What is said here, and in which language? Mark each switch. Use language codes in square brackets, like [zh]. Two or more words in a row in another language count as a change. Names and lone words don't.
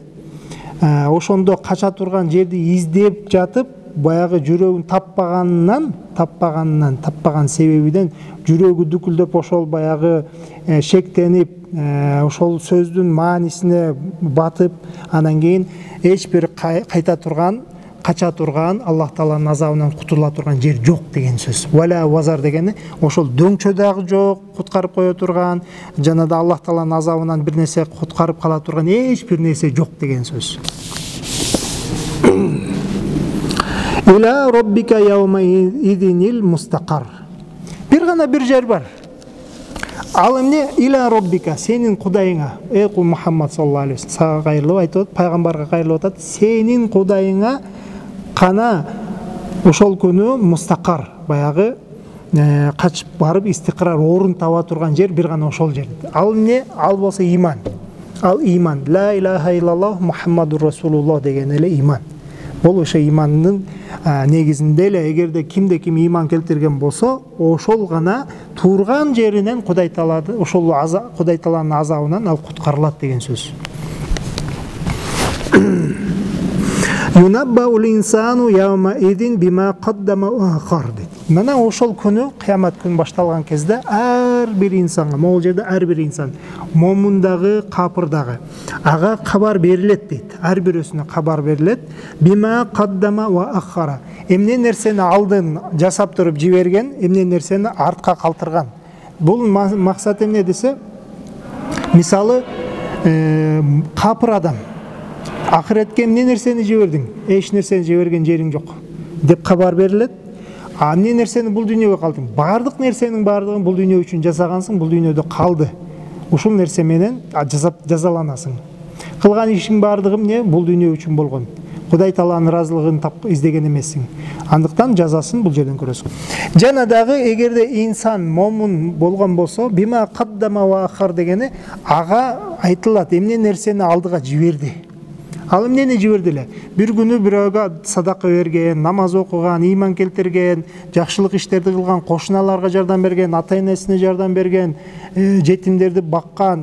[ky] Ошондо кача турган жерди издеп жатып, баягы жүрөгүн таппаган себебиден жүрөгү дүкүлдөп, ошол баягы шектенип, ошол сөздүн маанисине батып, анан кийин эч бир кайта турган, кача турган, Аллах Тааланын азабынан кутула турган жер жок деген сөз. [ar] ولا وزر [ky] дегени ошол дөңчө дагы жок, куткарып кое турган, жана да Аллах Тааланын азабынан бир нерсе куткарып кала турган эч бир нерсе жок деген сөз. [ar] إلى ربك يومئذ المستقر. [ky] Бир гана бир жер бар. Ал эмне? [ar] إلى ربك, [ky] сенин кудайыңа. Эй Мухаммад [ar] صلى الله عليه وسلم, [ky] сага кайрылып айтып атат, пайгамбарга кайрылып атат, сенин кудайыңа кана ошол күнү мустақар, баягы качып барып истиқрар, орун таба турган жер бир гана ошол жер. Ал эмне? Ал болсо иман. Ал иман. [ar] لا إله إلا الله محمد رسول الله [ky] деген эле иман. Бул ошо имандын негизинде эле, эгерде кимде ким иман келтирген болсо, ошол гана турган жеринен Кудай Таалады, ошол Кудай Тааланын азабынан ал куткарылат деген сөз. [ar] ينبأ الإنسان يومئذ بما قدم وأخر. [ky] Мына ошол күнү, кыямат күн башталган кезде ар бир инсанга, могул жерде ар бир инсан, момундагы, капырдагы, ага кабар берилет дейт. Ар бирөөсүнө кабар берилет. [ar] بما قدم وأخر. [ky] Эмне нерсени алдын жасап туруп жиберген, эмне нерсени артка калтырган. Бул максат эмне десе, Мисалы, капыр адам акыретке эмне нерсени жибердиң? Эч нерсени жиберген жериң жок деп кабар берилет. А эмне нерсени бул дүйнөгө калтың? Бардык нерсенин бардыгын бул дүйнө үчүн жасагансың, бул дүйнөдө калды. Ушул нерсе менен жазаланасың. Кылган ишиң бардыгы эмне? Бул дүйнө үчүн болгон. Кудай Тааланын ыраазылыгын издеген эмессиң. Андыктан жазасын бул жерден көрөсүң. Жана дагы эгерде инсан момун болгон болсо, [ar] بما قدم وأخر [ky] дегени ага айтылат, эмне нерсени алдыга жиберди. Ал эмнени жиберди эле? Бир күнү бирөөгө садака берген, намаз окуган, ыйман келтирген, жакшылык иштерди кылган, кошуналарга жардам берген, ата-энесине жардам берген, жетимдерди баккан.